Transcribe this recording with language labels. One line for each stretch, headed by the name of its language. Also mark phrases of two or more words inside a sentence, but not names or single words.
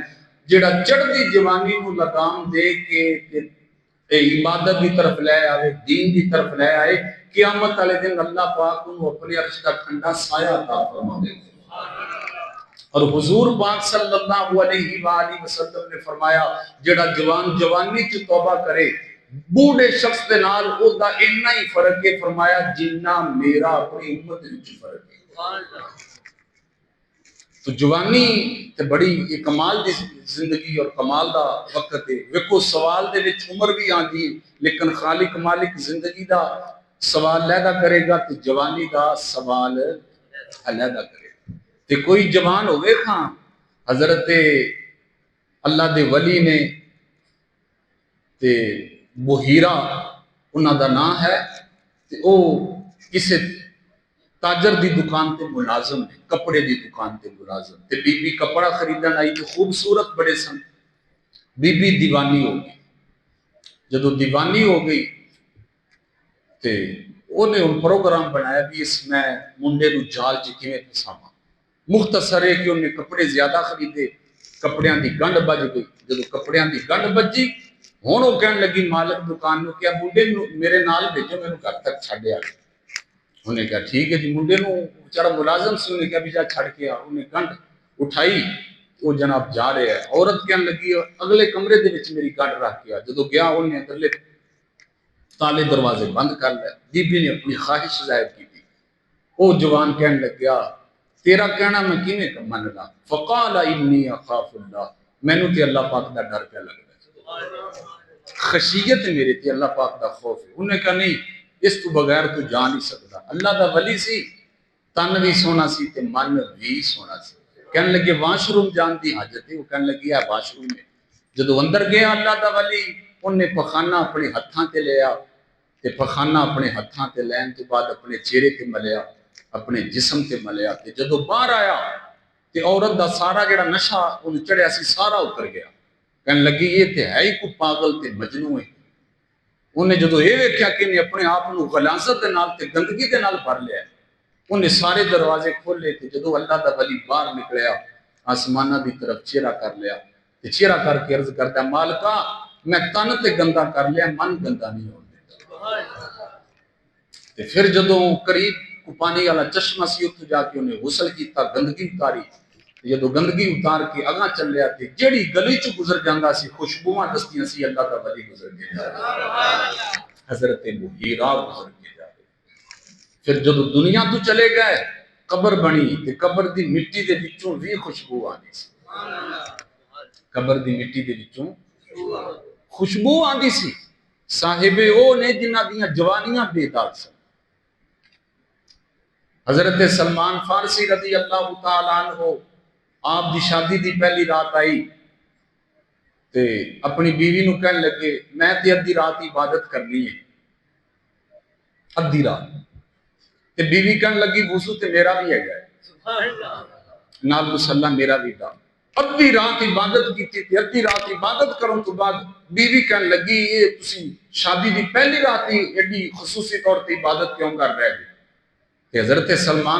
Punjabi: جڑا چڑھدی جوانی نو لگام دے کے
Urdu: عبادت کی طرف لے آئے،
Punjabi: دین کی طرف لے آئے، قیامت والے دن اللہ پاک انہوں
Urdu: اپنے عرش کا ٹھنڈا سایہ عطا فرما دے۔
Punjabi: اور حضور پاک صلی اللہ علیہ وآلہ وسلم نے فرمایا جڑا جوان جوانی چ توبہ کرے، بوڑھے شخص دے نال او دا اتنا ہی فرق ہے، فرمایا جنہ میرا اپنی امت وچ فرق ہے۔ تو جوانی تے بڑی یہ کمال دی زندگی اور کمال دا وقت ہے۔ ویکھو سوال دے وچ عمر بھی آندی، لیکن خالق مالک زندگی دا سوال علیحدہ کرے گا تے جوانی دا سوال علیحدہ کرے گا۔ تے کوئی جوان ہوئے کھاں حضرت اللہ دے ولی نے تے بحیرہ انہاں دا نام ہے، تے او کسے تاجر دی دکان تے ملازم ہے، کپڑے دی دکان تے ملازم، تے بی بی کپڑا خریدن آئی تے خوبصورت بڑے سن، بی بی دیوانی ہو گئی۔ جدو دیوانی ہو گئی تے انہیں ان پروگرام بنایا بھی اس میں منڈے نو جال چ کیویں پھساواں۔ مختصر ہے کہ انہیں کپڑے زیادہ خریدے، کپڑیاں دی گنڈ بج گئی۔ جدو کپڑیاں دی گنڈ بجی ہن وہ کہن لگی مالک دکان نو کہ منڈے نو میرے نال بھیجو، مینوں گھر تک چھڈ آ۔ انہیں کہا ٹھیک ہے جی، منڈے نو بیچارہ ملازم سے انہیں کہا بھی جا چھڑ کے آ، انہیں گنڈ اٹھائی، وہ جناب جا رہے ہیں۔ عورت کہنے لگی اگلے کمرے دے وچ میری گنڈ رکھ کے آ۔ جدو گیا انہیں اگلے تالے دروازے بند کر لے، بی بی نے اپنی خواہش ظاہر کی تھی۔ وہ جوان کہنے لگیا تیرا کہنا میں کیویں مننا،
Arabic: فقال انی اخاف اللہ،
Punjabi: مینوں تے اللہ پاک دا ڈر پہ لگدا ہے، خشیت میرے تے اللہ پاک دا خوف ہے۔ انہیں کہا نہیں اس تو بغیر تو جا نہیں سکتا۔ اللہ دا ولی سی، تن بھی سونا سی تے من بھی سونا سی۔ کہنے لگے واش روم جان دی حاجت ہے، وہ کہنے لگی ہے واش روم میں۔ جدو اندر گیا اللہ دا ولی، انہیں پخانہ اپنے ہتھاں تے لیا، تے پخانہ اپنے ہتھاں تے لین تو بعد اپنے چہرے تے ملیا، اپنے جسم تے ملیا، تے جدو باہر آیا تے عورت دا سارا جڑا نشہ انہیں چڑھیا سی سارا اتر گیا۔ کہنے لگی یہ تے ہے ہی کو پاگل تے مجنون ہے۔ انہیں جدو یہ ویکھیا کہ انہیں اپنے آپ کو غلاظت دے نال تے گندگی دے نال بھر لیا، انہیں سارے دروازے کھولے تے جدو اللہ دا ولی باہر نکلیا، آسمانہ دی طرف چہرہ کر لیا تے چہرہ کر کے عرض کرتا مالکا میں تن تے گندا کر لیا من گندا نہیں ہو دیتا تے پھر جدوں قریب کو پانی والا چشمہ سی اتو جا کے انہیں غسل کیتا گندگی اتاری جدو گندگی اتار کے اگاں چلیا تے جیڑی گلی چ گزر جاندا سی خوشبوواں دستیاں سی اللہ دا ولی گزر کے جا رہا حضرت مغیرہ گزر کے جا رہے پھر جدو دنیا تو چلے گئے قبر بنی تے قبر دی مٹی دے وچوں بھی خوشبو آندی سی قبر دی مٹی دے وچوں خوشبو آندی سی صاحب او نے جنہاں دیاں جوانیاں بے داغ سن حضرت سلمان فارسی رضی اللہ تعالیٰ عنہ آپ دی شادی دی پہلی رات آئی تے اپنی بیوی نو کہنے لگے میں تے ادھی رات عبادت کرنی ہے ادھی رات تے بیوی کہنے لگی وضو تے میرا بھی ہے گئے نال مسلح میرا بھی تھا ادھی رات عبادت کی تھی ادھی رات عبادت کروں تو بعد بیوی کہنے لگی یہ تسی شادی دی پہلی رات ہی ایڈی خصوصی طور تے عبادت کیوں کر رہے ہیں کہ حضرت سلمان